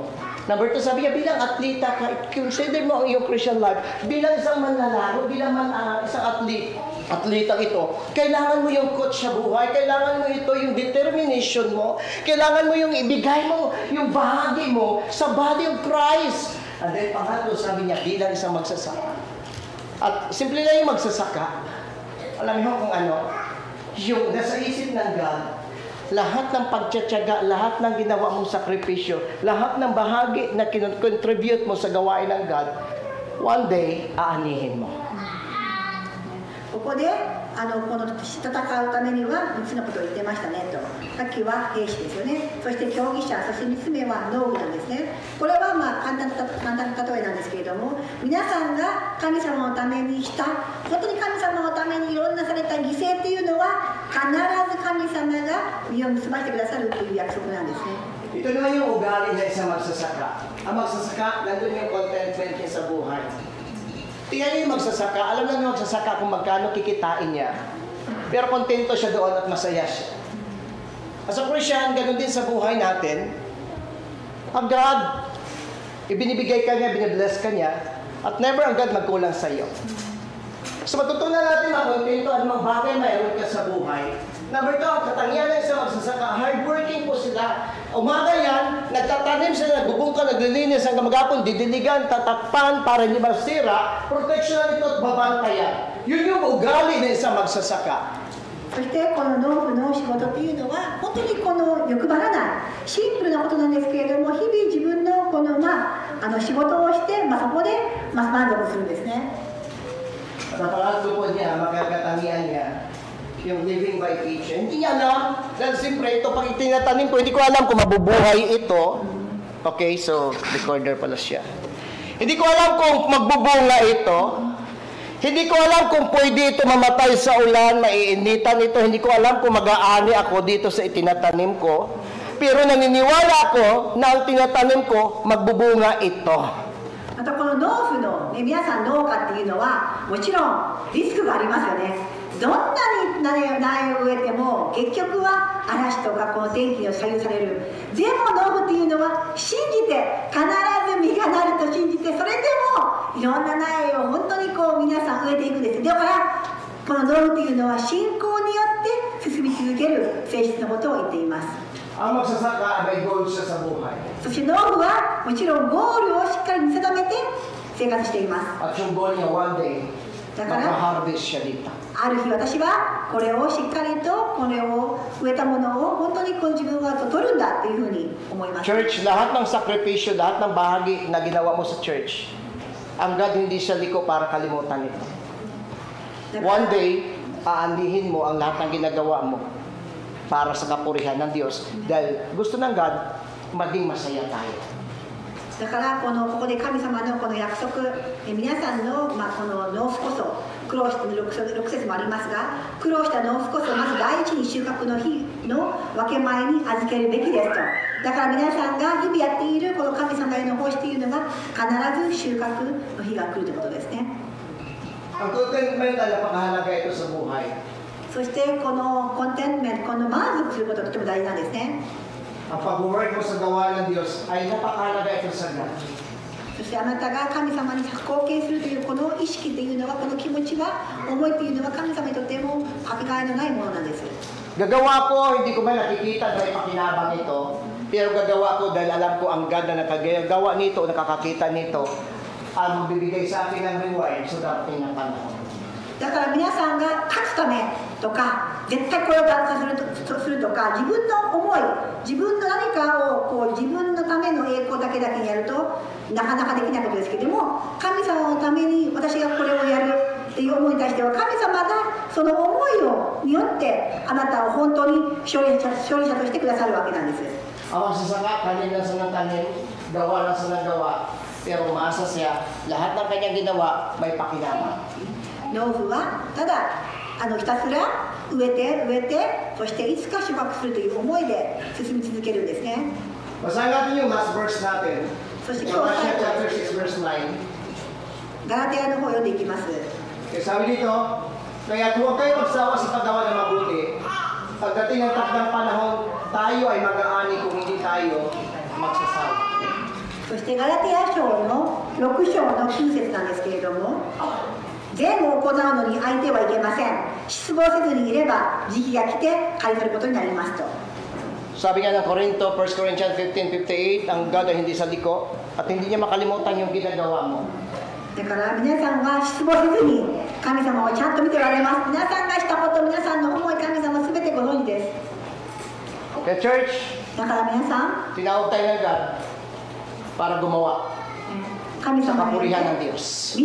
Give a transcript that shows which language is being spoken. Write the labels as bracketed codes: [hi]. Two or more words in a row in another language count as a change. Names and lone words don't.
[tl] Number 2, sabi niya, bilang atleta ka, consider mo ang iyong [en] Christian life, [tl] bilang isang manlalaro, bilang isang atleta ito, kailangan mo yung coach sa buhay, kailangan mo ito yung determination mo, kailangan mo yung ibigay mo, yung bahagi mo sa [en] body of Christ. [tl] And then pangatlo, sabi niya, bilang isang magsasaka. At simple na yung magsasaka, alam niyo kung ano, yung nasa isip ng God, lahat ng pagtsatsaga, lahat ng ginawa mong sakripisyo, lahat ng bahagi na contribute mo sa gawain ng God, [en] one day, [tl] aanihin mo. [ja] ここでこの戦うためには3つのことを言ってましたねと。さっきは兵士ですよね。そして競技者、そして3つ目は農具なんですね。これはまあ簡単な例えなんですけれども、皆さんが神様のためにした、本当に神様のためにいろんなされた犠牲っていうのは必ず神様が実を結ばしてくださるという約束なんですね。 [tl] Ito naman yung ugali na isang magsasaka. Ang magsasaka, nandun yung contentment niya sa buhay. Tingnan niyo yung magsasaka, alam lang yung magsasaka kung magkano kikitain niya. Pero kontento siya doon at masaya siya. [en] As a Christian, [tl] ganun din sa buhay natin. Ang God, ibinibigay ka niya, binibless ka niya, at never ang God magkulang sa iyo. So matutunan natin makontento at mga bagay mayroon ka sa buhay. Number 2, ang katangian ng isang magsasaka, hardworking po sila. Umaga yan, nagtatanim sila, nagbubungka, naglilinis hanggang maghapon, didiligan, tatakpan para hindi masira, protection nito at babantayan. Yun yung ugali ng isang magsasaka. [ja] そしてこの農夫の仕事っていうのは本当にこの欲張らないシンプルなことなんですけれども、日々自分のこの仕事をして、そこで満足するんですね。 [tl] Sa pangatlo po niya, makakatangian niya, yung [en] living by faith. [tl] Hindi niya alam, dahil siyempre ito, pag itinatanim ko, hindi ko alam kung mabubuhay ito. Okay, so recorder pala siya. Hindi ko alam kung magbubunga ito. Hindi ko alam kung pwede ito mamatay sa ulan, maiinitan ito. Hindi ko alam kung mag-aani ako dito sa itinatanim ko. Pero naniniwala ako na ang tinatanim ko, magbubunga ito. [ja] またこの農夫の、皆さん農家っていうのはもちろんリスクがありますよね。どんなに苗を植えても結局は嵐とかこの天気に左右される。でも農夫っていうのは信じて必ず実がなると信じて、それでもいろんな苗を本当にこう皆さん植えていくんです。だからこの農夫っていうのは信仰によって進み続ける性質のことを言っています。 [tl] Ang magsasaka, may goal siya sa buhay. [ja] そして農夫はもちろんゴールをしっかり見定めて生活しています。 [tl] At yung goal niya, [en] one day, [tl] mag-harvest siya dito. [ja] ある日私はこれをしっかりとこれを植えたものを本当にこの自分は取るんだというふうに思います。 [tl] Church, lahat ng sakripisyo, lahat ng bahagi na ginawa mo sa church, ang God hindi siya liko para kalimutan ito. [en] One day, [tl] aandihin mo ang lahat ng ginagawa mo para sa kapurihan ng Diyos. Dahil gusto ng God, maging masaya tayo. [ja] だからここで神様のこの約束、皆さんの、この農夫こそ苦労して6節もありますが、苦労した農夫こそまず第一に収穫の日の分け前に預けるべきですと。だから皆さんが日々やっているこの神様への奉仕というのが必ず収穫の日が来るということですね。 [tl] Ang contentment ay napakahalaga ito sa buhay. [ja] そしてこのコンテンメント、この満足することがとても大事なんですね。 [tl] Ang pag-work mo sa gawain ng Diyos ay napakahalaga ito sa God. [ja] そしてあなたが神様に貢献するというこの意識というのは、この気持ちは、思いというのは神様にとってもかけがえのないものなんです。 [tl] Gagawa ko, hindi ko ba nakikita na ipakinabang ito, pero gagawa ko dahil alam ko ang God na nakagawa nito, nakakakita nito, ang magbibigay sa akin ng reward sa dating na panahon. [ja] だから皆さんが勝つためとか、絶対これを達成するとか、自分の思い、自分の何かを自分のための栄光だけにやるとなかなかできないことですけれども、神様のために私がこれをやるっていう思いに対しては、神様がその思いによってあなたを本当に勝利者としてくださるわけなんです。 [tl] Ang magsasaka, kanin lang sa ng kanin, gawa lang sa ng gawa, pero umaasa siya, lahat ng kanyang ginawa may pakinabang. [ja] 農夫はただひたすら植えて、そしていつか収穫するという思いで進み続けるんですね。 [tl] Basahin natin yung [en] last verse [tl] natin. [ja] そして今日 Galatians 最後 [en] chapter 6 verse 9. [ja] ガラテヤの方を読んでいきます。 [tl] Kaya sabi dito, kaya huwag kayo magsawa sa paggawa ng mabuti. Pagdating ng takdang panahon, tayo ay mag-aani kung hindi tayo magsasawa. [ja] そしてガラテヤ書の6章の9節なんですけれども、善を行うのに相手はいけません。失望せずにいれば時期が来て返されることになりますと。 [tl] Sabi nga ng Corinto, 1 Corinthians 15:58, ang God ay hindi sa liko at hindi niya makalimutan yung ginagawa mo. [ja] だから皆さんが失望せずに神様をちゃんと見ておられます。皆さんがしたこと、皆さんの思い、神様すべてご存知です。 [tl] Kaya church, [ja] だから皆さん、 [tl] tinawag tayo ng God para gumawa [ja] 神 [tl] sa [ja] 様に [tl] kapurihan ng Diyos.